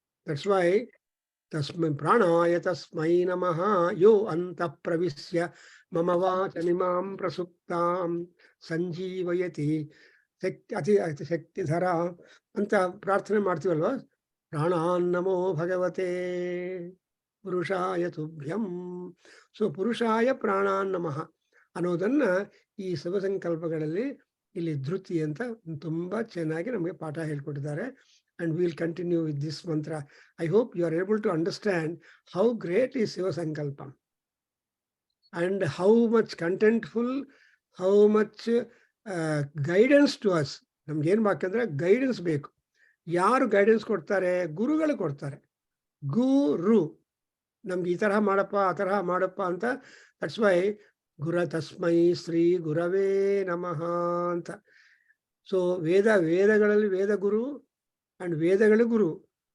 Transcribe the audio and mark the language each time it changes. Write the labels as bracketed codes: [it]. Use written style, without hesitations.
[en] that's why [sa] ತಸ್ಮೈ ಪ್ರಾಣಾಯ ತಸ್ಮೈ ನಮಃ ಯೋ ಅಂತಃ ಪ್ರವಿಶ್ಯ ಮಮ ವಾಚಮಿಮಾಂ ಪ್ರಸುಪ್ತಾಂ ಸಂಜೀವಯತಿ ಅತಿ ಶಕ್ತಿಧರ [kn] ಅಂತ ಪ್ರಾರ್ಥನೆ ಮಾಡ್ತೀವಲ್ವ. [sa] ಪ್ರಾಣಾನ್ನಮೋ ಭಗವತೆ ಪುರುಷಾಯ ತುಭ್ಯಂ. [kn] ಸೊ ಪುರುಷಾಯ ಪ್ರಾಣಾನ್ನಮಃ ಅನ್ನೋದನ್ನ ಈ ಶುಭ ಸಂಕಲ್ಪಗಳಲ್ಲಿ ಇಲ್ಲಿ ಧೃತಿ ಅಂತ ತುಂಬಾ ಚೆನ್ನಾಗಿ ನಮಗೆ ಪಾಠ ಹೇಳ್ಕೊಟ್ಟಿದ್ದಾರೆ. [en] And we'll continue with this mantra. I hope you are able to understand how great is Shiva Sankalpam and how much contentful, how much guidance to us. [kn] ನಮ್ಗೆ ಏನ್ ಬೇಕಂದ್ರೆ ಗೈಡೆನ್ಸ್ ಬೇಕು. ಯಾರು ಗೈಡೆನ್ಸ್ ಕೊಡ್ತಾರೆ? ಗುರುಗಳು ಕೊಡ್ತಾರೆ. ಗುರು ನಮ್ಗೆ ಈ ತರಹ ಮಾಡಪ್ಪ ಆ ತರಹ ಮಾಡಪ್ಪ ಅಂತ. [en] that's why [sa] ಗುರ ತಸ್ಮೈ ಶ್ರೀ ಗುರವೇ ನಮಃ ಅಂತ. [kn] ಸೊ ವೇದಗಳಲ್ಲಿ ವೇದ ಗುರು ಅಂಡ್ ವೇದಗಳ ಗುರು.